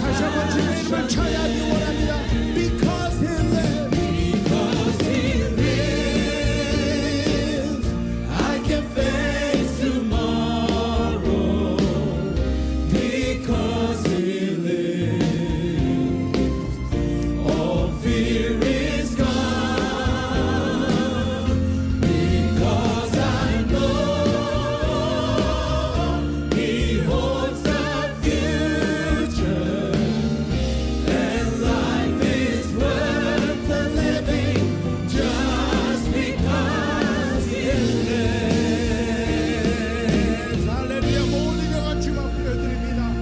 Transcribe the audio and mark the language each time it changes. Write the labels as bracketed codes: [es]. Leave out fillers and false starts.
[ko] 다시 한번 주님을 찬양하기 원합니다. [en] Because He lives, Because He lives, I can face tomorrow. Because He lives, all fear is gone. Because I know He holds the future, and life is worth the living just because He lives. [ko] 할렐루야. 모든 영광 주님 앞에 드립니다.